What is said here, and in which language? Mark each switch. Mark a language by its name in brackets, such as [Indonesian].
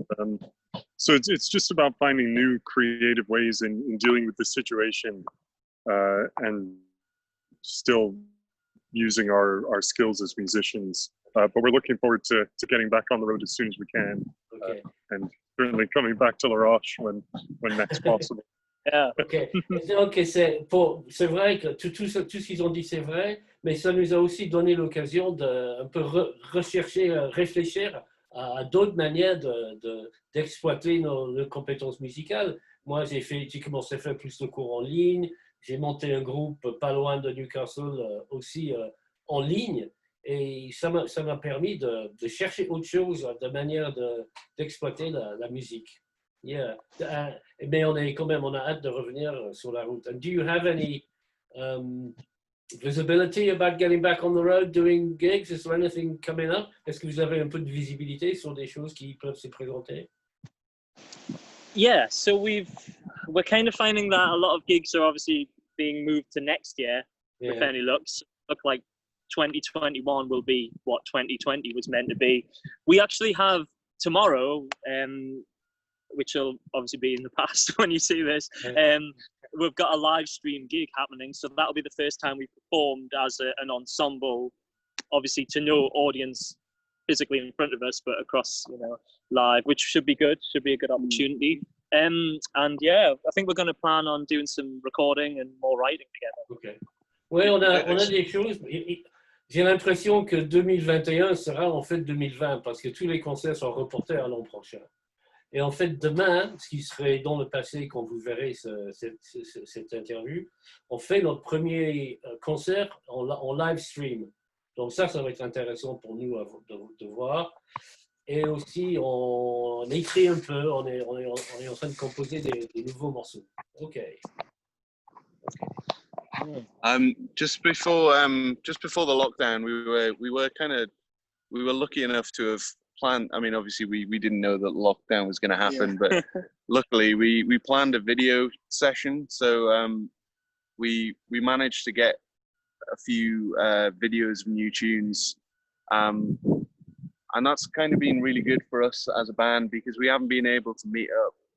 [English] And so it's just about finding new creative ways in dealing with the situation, and still using our skills as musicians. But we're looking forward to getting back on the road as soon as we can, and certainly coming back to La Roche when next possible. Yeah. [French] Donc c'est vrai que tout ce qu'ils ont dit, c'est vrai, mais ça nous a aussi donné l'occasion de un peu réfléchir à d'autres manières d'exploiter nos compétences musicales. Moi, j'ai commencé à faire plus de cours en ligne. J'ai monté un groupe pas loin de Newcastle aussi en ligne, et ça m'a permis de chercher autre chose, de manière d'exploiter la musique. [English] Yeah. [French] Mais on a hâte de revenir sur la route. [English] And do you have any visibility about getting back on the road, doing gigs? Is there anything coming up? [French] Est-ce que vous avez un peu de visibilité sur des choses qui peuvent se présenter? [English] Yeah, so we're kind of finding that a lot of gigs are obviously being moved to next year, with any luck. Look like 2021 will be what 2020 was meant to be. We actually have tomorrow, which will obviously be in the past when you see this, we've got a live stream gig happening. So that'll be the first time we've performed as an ensemble, obviously to no audience physically in front of us, but across, live, which should be good, should be a good opportunity. And yeah, I think we're going to plan on doing some recording and more writing together. [French] Okay. Oui, on a des choses. J'ai l'impression que 2021 sera en fait 2020 parce que tous les concerts sont reportés à l'an prochain. Et en fait, demain, ce qui serait dans le passé quand vous verrez cette interview, on fait notre premier concert en live stream. Donc ça va être intéressant pour nous de voir. Et aussi, on écrit un peu, on est en train de composer des nouveaux morceaux. [English] OK. Just before the lockdown, we were lucky enough to have planned. I mean, obviously we didn't know that lockdown was going to happen, but luckily we planned a video session. So we managed to get a few videos of new tunes, and that's kind of been really good for us as a band because we haven't been able to meet up.